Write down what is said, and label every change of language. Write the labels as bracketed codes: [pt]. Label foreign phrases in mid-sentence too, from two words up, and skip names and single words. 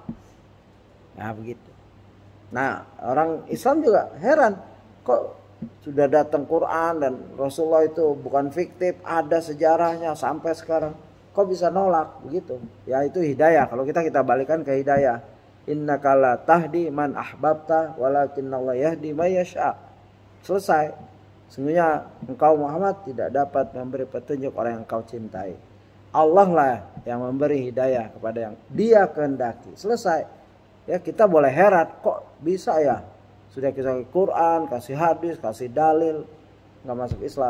[id] Nah begitu. Nah orang Islam juga heran, kok sudah datang Quran dan Rasulullah itu bukan fiktif, ada sejarahnya sampai sekarang, kok bisa nolak begitu. Ya itu hidayah. Kalau kita balikan ke hidayah. [ar] إنك لا تهدي من أحببت ولكن الله يهدي من يشاء. [id] Selesai. Sesungguhnya engkau Muhammad tidak dapat memberi petunjuk orang yang engkau cintai. Allah lah yang memberi hidayah kepada yang Dia kehendaki. Selesai. Ya kita boleh heran, kok bisa ya? Sudah kita Quran, kasih hadis, kasih dalil, nggak masuk Islam.